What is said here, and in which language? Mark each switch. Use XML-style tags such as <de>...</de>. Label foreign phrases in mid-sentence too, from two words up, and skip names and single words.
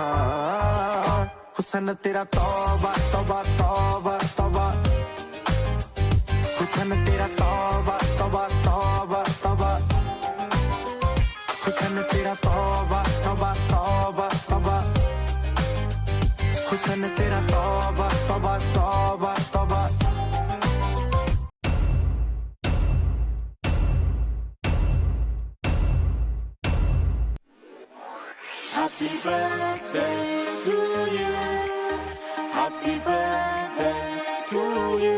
<hi>हुस्न तेरा तौबा तौबा तौबा तौबा, हुस्न तेरा तौबा तौबा तौबा तौबा, हुस्न तेरा तौबा तौबा तौबा तौबा, हुस्न तेरा तौबा तौबा तौबा तौबा।</hi> <en>Happy birthday to you. Happy birthday to you.</en>